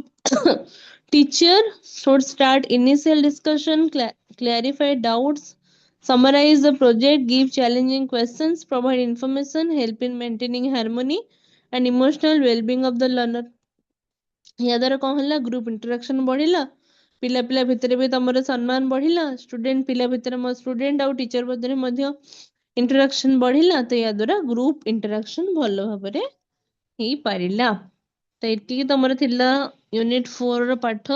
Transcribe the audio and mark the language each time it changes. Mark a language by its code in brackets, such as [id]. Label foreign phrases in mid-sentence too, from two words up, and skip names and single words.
[en] Teacher should start initial discussion, clarify doubts, summarize the project, give challenging questions, provide information, help in maintaining harmony and emotional well-being of the learner। [or] ଏହା ଦ୍ୱାରା କଣ ହେଲା, [en] group interaction [or] ବଢିଲା, ପିଲା ପିଲା ଭିତରେ ବି ତମର ସମ୍ମାନ ବଢିଲା, ଷ୍ଟୁଡେଣ୍ଟ ପିଲା ଭିତରେ ଷ୍ଟୁଡେଣ୍ଟ ଆଉ ଟିଚର ମଧ୍ୟରେ ମଧ୍ୟ ଇଣ୍ଟରାକ୍ସନ ବଢିଲା। ତ ଏହା ଦ୍ୱାରା [en] group interaction [or] ଭଲ ଭାବରେ ହେଇପାରିଲା। ତ ଏତିକି ତମର ଥିଲା ୟୁନିଟ 4 ର ପାଠ।